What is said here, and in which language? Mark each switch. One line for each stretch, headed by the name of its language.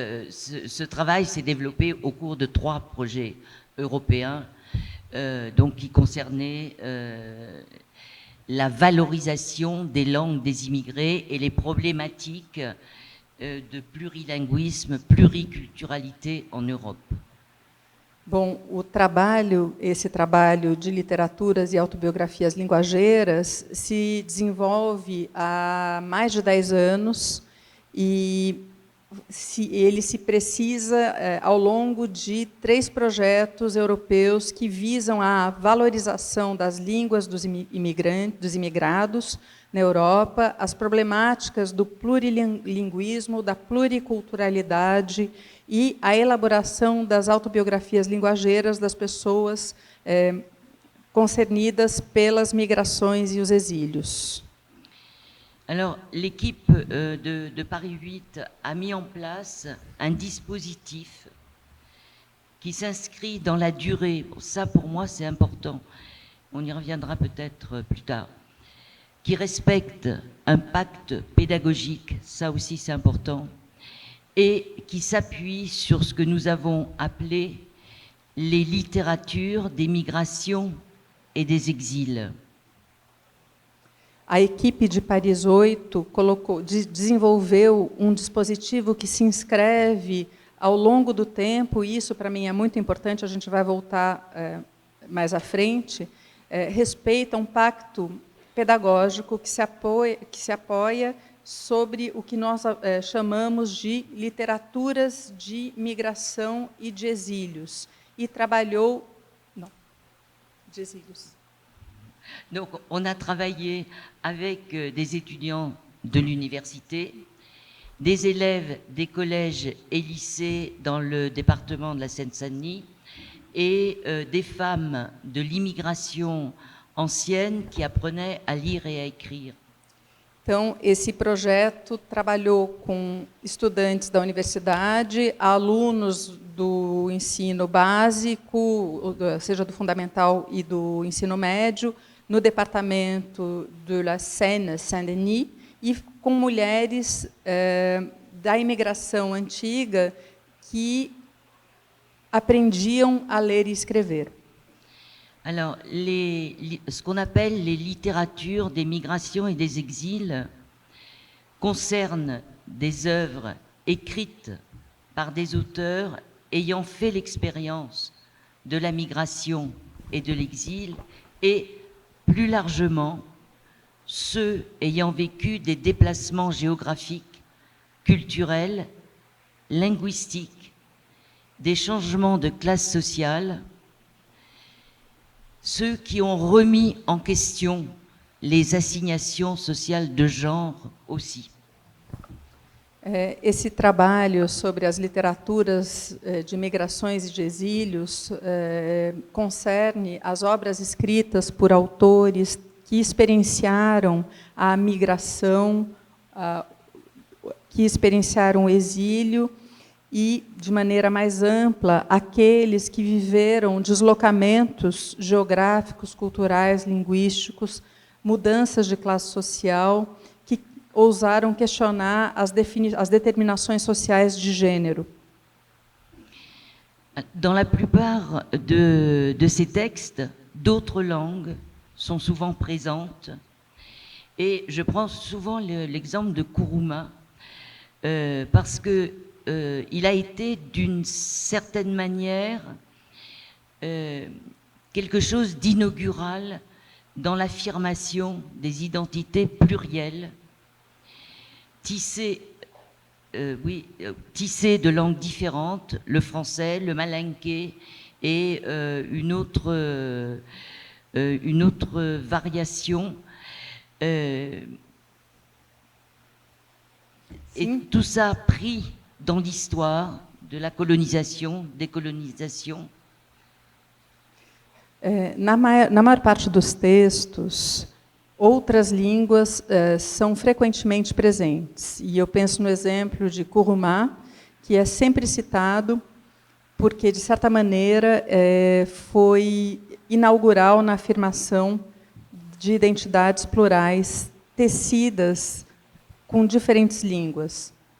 French: Ce travail s'est développé au cours de 3 projets européens donc qui concernaient la valorisation des langues des immigrés et les problématiques de plurilinguisme, pluriculturalité en Europe.
Portuguese: Bom, esse trabalho de literaturas e autobiografias linguageiras se desenvolve há mais de 10 anos e ele se precisa ao longo de 3 projetos europeus que visam a valorização das línguas dos imigrados na Europa, as problemáticas do plurilinguismo, da pluriculturalidade e a elaboração das autobiografias linguageiras das pessoas concernidas pelas migrações e os exílios.
French: Alors, l'équipe de Paris 8 a mis en place un dispositif qui s'inscrit dans la durée. Ça, pour moi, c'est important. On y reviendra peut-être plus tard. Qui respecte un pacte pédagogique, ça aussi c'est important, et qui s'appuie sur ce que nous avons appelé les littératures des migrations et des exils.
Portuguese: A equipe de Paris 8 desenvolveu um dispositivo que se inscreve ao longo do tempo, e isso para mim é muito importante, a gente vai voltar mais à frente, respeita um pacto pedagógico que se apoia sobre o que nós chamamos de literaturas de migração e de exílios, e trabalhou... Não, de exílios.
French: Donc, on a travaillé avec des étudiants de l'université, des élèves des collèges et lycées dans le département de la Seine-Saint-Denis et des femmes de l'immigration ancienne qui apprenaient à lire et à écrire.
Portuguese: Então, esse projeto trabalhou com estudantes da universidade, alunos do ensino básico, seja do fundamental e do ensino médio, no departamento
French: de la Seine-Saint-Denis,
Portuguese: e com mulheres da imigração antiga que aprendiam a ler e escrever.
French: Alors, ce qu'on appelle les littératures des migrations et des exils concernent des œuvres écrites par des auteurs ayant fait l'expérience de la migration et de l'exil, et plus largement ceux ayant vécu des déplacements géographiques, culturels, linguistiques, des changements de classe sociale, ceux qui ont remis en question les assignations sociales de genre aussi.
Portuguese: Esse trabalho sobre as literaturas de migrações e de exílios concerne as obras escritas por autores que experienciaram a migração, que experienciaram o exílio e, de maneira mais ampla, aqueles que viveram deslocamentos geográficos, culturais, linguísticos, mudanças de classe social, que ousaram questionar as determinações sociais de gênero.
French: Dans la plupart de ces textes, d'autres langues sont souvent présentes. Et je prends souvent l'exemple de Kuruma, parce que il a été d'une certaine manière quelque chose d'inaugural dans l'affirmation des identités plurielles, tissées de langues différentes, le français, le malinké et une autre variation. Et tout ça pris dans l'histoire de la colonisation, décolonisation.
Portuguese: Na maior parte dos textos, outras línguas são frequentemente presentes. E eu penso no exemplo de Kuruma, que é sempre citado, porque, de certa maneira, foi inaugural na afirmação de identidades plurais tecidas com diferentes línguas.